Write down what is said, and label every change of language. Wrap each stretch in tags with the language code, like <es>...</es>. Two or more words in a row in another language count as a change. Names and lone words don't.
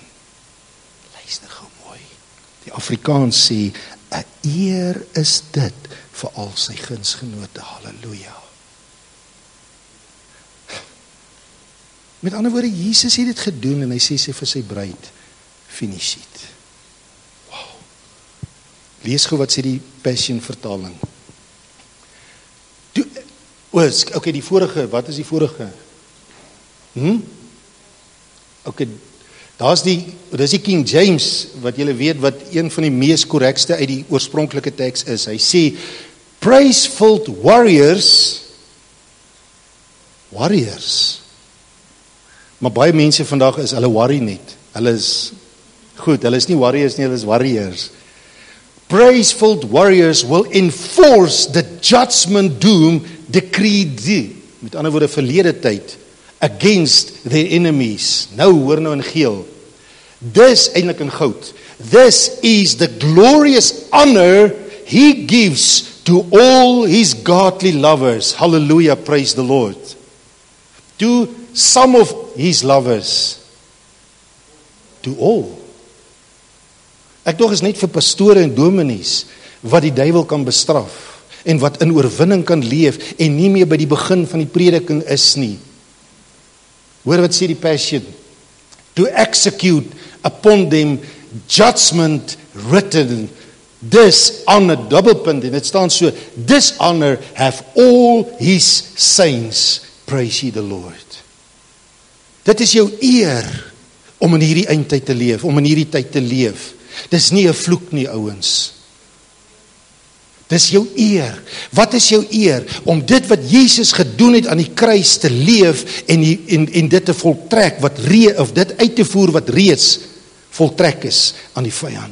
<af>Luister gou mooi. Die Afrikaans sê, 'n eer is dit vir al sy gunsgenote. Halleluja. Met ander woorde, Jesus het dit gedoen en hy sê vir sy bruid,</af> <en>finish it.</en> <af>Lees gou wat sê die Passion vertaling. Okay, die vorige, wat is die vorige? Okay, dis die King James, wat julle weet, wat een van die mees korrekste uit die oorspronklike teks is. Hy sê,</af> <en>praise-filled warriors,</en> <af>maar baie mense vandag is, hulle worry net, hulle is nie warriors nie, hulle is warriors.</af> <en>Praise-filled warriors will enforce the judgment doom decreed,</en> <af>met ander woorde verlede tyd,</af> <en>against their enemies.</en> <af>Hoor nou in geel. Dis eintlik in goud.</af> <en>This is the glorious honor he gives to all his godly lovers. Hallelujah, praise the Lord. To some of his lovers. To all.</en> <af>Ek dog is net vir pastore en dominees wat die duiwel kan bestraf en wat in oorwinning kan leef en nie meer by die begin van die prediking is nie. Hoor wat sê die Passion?</af> <en>To execute upon them judgment written. This honor,</en> <af>dubbelpunt, en dit staan so,</af> <en>this honor have all his saints. Praise ye the Lord.</en> <af>Dit is jou eer om in hierdie eindtyd te leef, om in hierdie tyd te leef. Dis nie 'n vloek nie, ouens. Dis jou eer. Wat is jou eer? Om dit wat Jesus gedoen het aan die kruis te leef en dit te voltrek, of dit uit te voer wat reeds voltrek is aan die vyand.</af>